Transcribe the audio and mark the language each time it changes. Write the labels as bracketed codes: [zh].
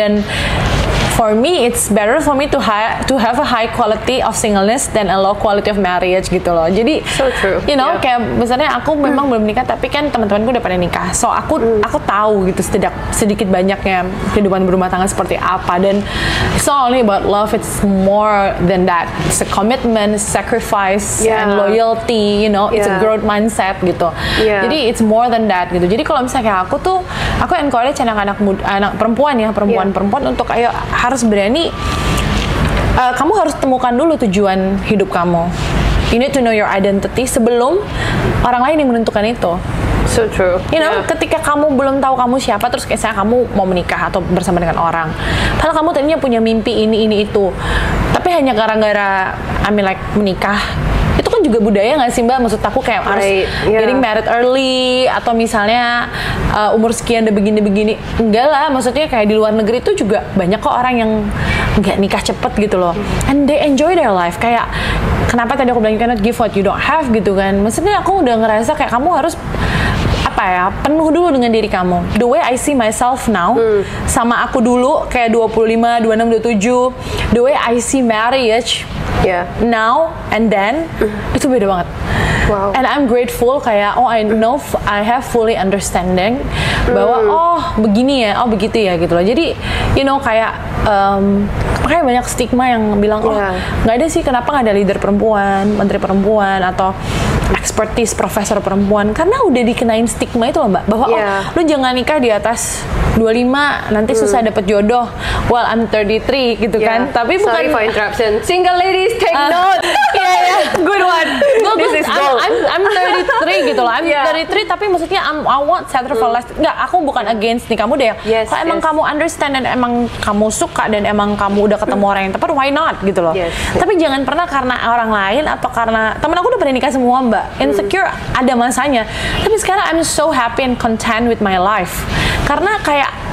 [en] Dan for me, it's better for me to have a high quality of singleness than a low quality of marriage [id] gitu loh. Jadi, [en] so true. You know, [id] kayak misalnya aku memang belum nikah, tapi kan teman-temanku udah pada nikah. So aku tahu gitu sedikit banyaknya kehidupan berumah tangga seperti apa. Dan [en] it's not only about love, it's more than that. It's a commitment, sacrifice, and loyalty. You know, it's a growth mindset gitu. [id] Jadi [en] it's more than that gitu. [id] Jadi kalau misalnya kayak aku encourage anak perempuan untuk ayo harus berani kamu harus temukan dulu tujuan hidup kamu. [en] You need to know your identity [id] sebelum orang lain yang menentukan itu. [en] So true. You know, [id] ketika kamu belum tahu kamu siapa, terus kayak saya kamu mau menikah atau bersama dengan orang, padahal kamu tadinya punya mimpi ini itu, tapi hanya gara-gara menikah. Itu kan juga budaya nggak sih Mbak? Maksud aku kayak harus [en] getting married early [id] atau misalnya umur sekian udah begini-begini. Enggak lah, maksudnya kayak di luar negeri itu juga banyak kok orang yang nggak nikah cepet gitu loh. [en] And they enjoy their life. [id] Kayak kenapa tadi aku bilang [en] you cannot give what you don't have [id] gitu kan. Maksudnya aku udah ngerasa kayak kamu harus penuh dulu dengan diri kamu. [en] The way I see myself now [id] sama aku dulu kayak [en] 25, 26, 27, the way I see marriage now and then [id] itu beda banget. [en] Wow. And I'm grateful kayak I know I have fully understanding [id] bahwa begini ya, begitu ya gitu loh. Jadi [en] you know [id] kayak makanya banyak stigma yang bilang nggak ada sih kenapa nggak ada leader perempuan, menteri perempuan atau expertise profesor perempuan karena udah dikenain stigma itu loh Mbak bahwa lu jangan nikah di atas 25 nanti susah dapet jodoh. [en] Well I'm 33 gitu kan. [id] Tapi bukan. [en] Sorry for interruption. Single ladies take note. Good one. This is gold. I'm 33 gitu loh. I'm 33 [id] tapi maksudnya [en] I want settle for less. [id] Nggak, aku bukan against nih kamu deh. Kalau emang kamu understand dan emang kamu suka dan emang kamu udah ketemu orang yang tepat, [en] why not [id] gitu loh. Tapi jangan pernah karena orang lain atau karena temen aku udah pernah nikah semua Mbak. Insecure ada masanya. [en] Tapi sekarang I'm so happy and content with my life. [id] Karena kayak